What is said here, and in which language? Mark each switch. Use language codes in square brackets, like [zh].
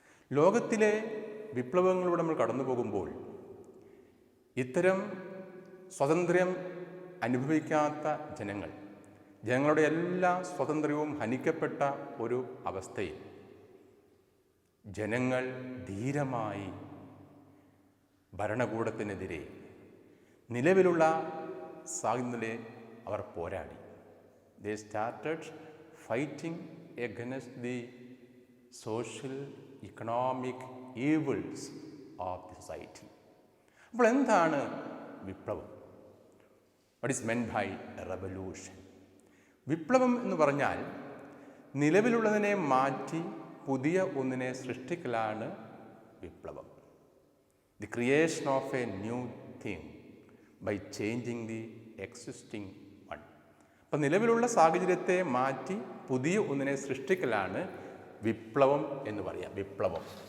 [ml] ലോകത്തിലെ വിപ്ലവങ്ങളിലൂടെ നമ്മൾ കടന്നു പോകുമ്പോൾ ഇത്തരം സ്വാതന്ത്ര്യം അനുഭവിക്കാത്ത ജനങ്ങളുടെ എല്ലാ സ്വാതന്ത്ര്യവും ഹനിക്കപ്പെട്ട ഒരു അവസ്ഥയിൽ ജനങ്ങൾ ധീരമായി ഭരണകൂടത്തിനെതിരെ നിലവിലുള്ള സാഹചര്യത്തിലെ അവർ പോരാടി. [en] They started fighting against the social economic evils of the society. [ml] അപ്പോൾ എന്താണ് വിപ്ലവം? [en] What is meant by revolution? [ml] വിപ്ലവം എന്ന് പറഞ്ഞാൽ നിലവിലുള്ളതിനെ മാറ്റി പുതിയ ഒന്നിനെ സൃഷ്ടിക്കലാണ് വിപ്ലവം. [en] The creation of a new thing by changing the existing one. [ml] അപ്പം നിലവിലുള്ള സാഹചര്യത്തെ മാറ്റി പുതിയ ഒന്നിനെ സൃഷ്ടിക്കലാണ് വിപ്ലവം എന്ന് പറയാം. വിപ്ലവം.